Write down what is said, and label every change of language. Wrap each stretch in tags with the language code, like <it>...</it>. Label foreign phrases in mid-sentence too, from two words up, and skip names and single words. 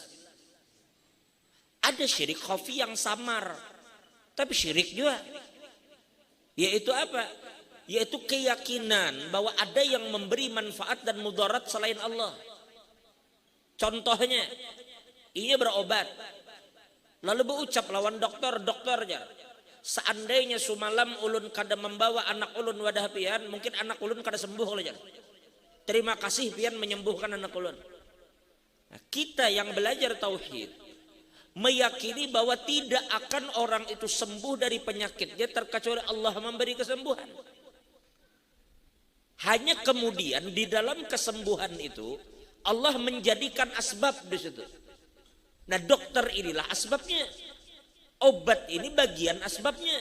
<id>Ada syirik khafi yang samar. Tapi syirik juga. Yaitu apa? Yaitu keyakinan bahwa ada yang memberi manfaat dan mudarat selain Allah. Contohnya, ia berobat,</id> <bjn>lalu berucap lawan dokternya, seandainya sumalam ulun kada membawa anak ulun wadah pian, mungkin anak ulun kada sembuh oleh jar. Terima kasih pian menyembuhkan anak ulun.</bjn> <id>Nah, kita yang belajar tauhid meyakini bahwa tidak akan orang itu sembuh dari penyakitnya terkecuali Allah memberi kesembuhan. Hanya kemudian di dalam kesembuhan itu Allah menjadikan asbab di situ. Nah, dokter inilah asbabnya. Obat ini bagian asbabnya.</id>